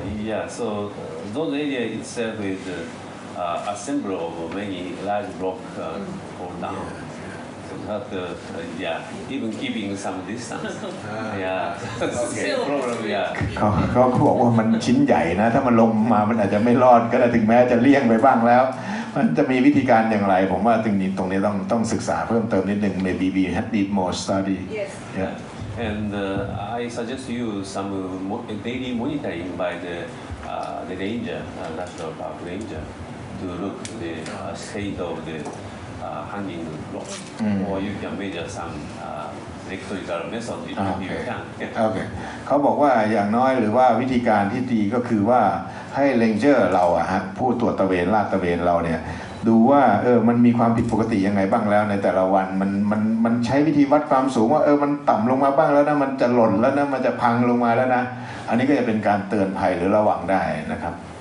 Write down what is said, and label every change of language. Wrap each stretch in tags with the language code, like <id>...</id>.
<en>yeah so those area itself is assemble of many large block fall down so that yeah even keeping some distance yeah problem yeah</en> <th>เขาบอกว่ามันชิ้นใหญ่นะถ้ามันลงมามันอาจจะไม่รอดก็ได้ถึงแม้จะเลี่ยงไปบ้างแล้วมันจะมีวิธีการอย่างไรผมว่าตรงนี้ต้องศึกษาเพิ่มเติมนิดนึง</th> <en>maybe we need more study Yes. yeah and I suggest you some daily monitoring by the ranger national park ranger to look the state of the hanging block or you can measure some electrical method if you can</en> <th>โอเคเขาบอกว่าอย่างน้อยหรือว่าวิธีการที่ดีก็คือว่าให้เรนเจอร์เราอะฮะผู้ตรวจตระเวนลาดตระเวนเราเนี่ยดูว่ามันมีความผิดปกติยังไงบ้างแล้วในแต่ละวันมันใช้วิธีวัดความสูงว่ามันต่ำลงมาบ้างแล้วนะมันจะหล่นแล้วนะมันจะพังลงมาแล้วนะอันนี้ก็จะเป็นการเตือนภัยหรือระวังได้นะครับ</th>